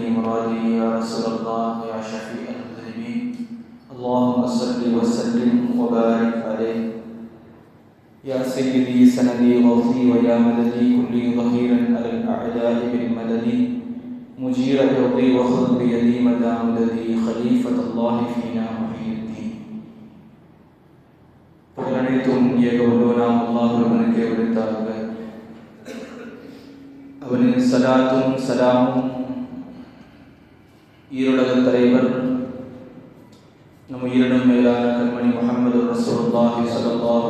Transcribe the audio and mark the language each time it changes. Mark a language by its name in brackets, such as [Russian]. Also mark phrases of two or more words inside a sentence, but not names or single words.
[Arabic] مرادي يا رسول الله يا شفيع المذنبين اللهم صل وسلم وبارك عليه يا سيدي سندي غوثي ويا مددي كلي ظهيرا على الأعداء بالمدد مجير يرضي وخذ بيدي مدى مددي خليفة الله فينا محي الدين [Tamil] புகழனைத்தும் ஏகவல்லோனாம் அல்லாஹ் ஒருவனுக்கே உரித்தாக. அவனின் சலாத்தும் சலாமும் ஈருலக தலைவர் நம் உயிரினும் மேலான கண்மணி முஹம்மது [Arabic] رسول الله صلى الله